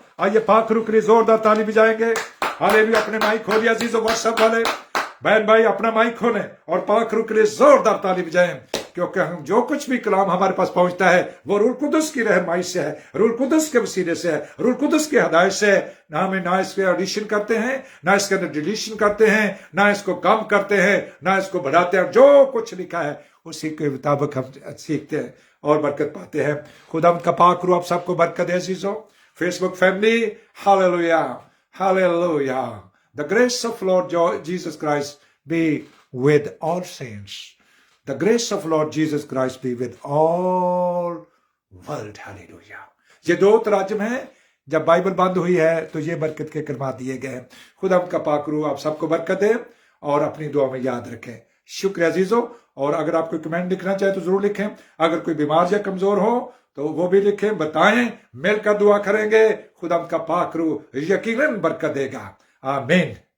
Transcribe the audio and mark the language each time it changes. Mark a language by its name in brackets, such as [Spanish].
[Hindi] आइए पाक रूह के लिए जोरदार ताली बजाएंगे। हालेलुया। अपने माइक खोलिए अजीजों, व्हाट्सएप वाले बहन भाई अपना माइक खोलें और पाक रूह के लिए जोरदार ताली बजाएं, क्योंकि हम जो कुछ भी कलाम हमारे पास पहुंचता है वो रूह कुदस की रहनुमाई से है, रूह कुदस के वसीले से है, रूह कुदस की हदायत से है। ना इसके एडिशन करते हैं, ना इसके अंदर डिलीशन करते हैं, ना इसको कम करते हैं, ना इसको बढ़ाते हैं। जो कुछ लिखा है उसी के मुताबिक हम सीखते हैं और बरकत पाते हैं। खुदा का पाक रूह आप सबको बरकत दे अजीजों। Facebook family, hallelujah, hallelujah. [English] The grace of Lord Jesus Christ be with all saints. The grace of Lord Jesus Christ be with all world. [Hindi] Hallelujah. ये दो तराजम हैं। जब बाइबल बंद हुई है तो ये बरकत के कलमात दिए गए हैं। खुदा का पाक रूह आप सबको बरकत दे और अपनी दुआ में याद रखें। शुक्रिया अजीजों। और अगर आप कोई कमेंट लिखना चाहे तो जरूर लिखें। अगर कोई बीमार या कमजोर हो तो वो भी लिखें, बताएं, मिलकर दुआ करेंगे। खुदा का पाक रूह यकीनन बरकत देगा। आमीन।